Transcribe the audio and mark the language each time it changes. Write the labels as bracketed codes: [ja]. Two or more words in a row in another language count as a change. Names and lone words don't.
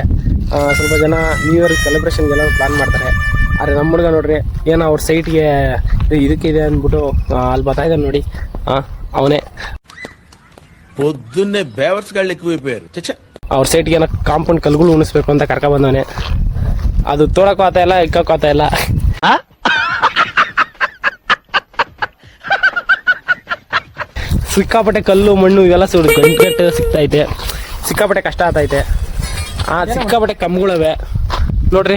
[kn] ಸ್ವಲ್ಪ ಜನ [en] new year [kn] ಸೆಲೆಬ್ರೇಷನ್ಗೆಲ್ಲ ಪ್ಲಾನ್ ಮಾಡ್ತಾರೆ. ಆದರೆ ನಮ್ಮ ಹುಡುಗ ನೋಡ್ರಿ ಏನೋ ಅವ್ರ ಸೈಟ್ಗೆ ಇದಕ್ಕಿದೆ ಅಂದ್ಬಿಟ್ಟು ಅಲ್ಲಿ ಬರ್ತಾ ಇದ್ದಾನೆ ನೋಡಿ. ಅವನೇ [te] పొద్దున్నే బేవర్స్ గాళ్ళు ఎక్కువైపోయారు. చచ్చా, [kn] ಅವ್ರ ಸೈಟ್ಗೆ ಏನೋ ಕಾಂಪೌಂಡ್ ಕಲ್ಗಳು ಉಣಿಸ್ಬೇಕು ಅಂತ ಕರ್ಕ ಬಂದವನೆ. ಅದು ತೋಡಕ್ಕೂ ಆತ ಇಲ್ಲ, ಇಕ್ಕಕ್ಕೂ ಆತ ಇಲ್ಲ. ಸಿಕ್ಕಾಪಟ್ಟೆ ಕಲ್ಲು ಮಣ್ಣು ಇವೆಲ್ಲ ಗಂಟು ಸಿಗ್ತೈತೆ. ಸಿಕ್ಕಾಪಟ್ಟೆ ಕಷ್ಟ ಆಗ್ತೈತೆ. ಸಿಕ್ಕಾಪಟ್ಟೆ ಕಂಬಗಳವೆ ನೋಡ್ರಿ.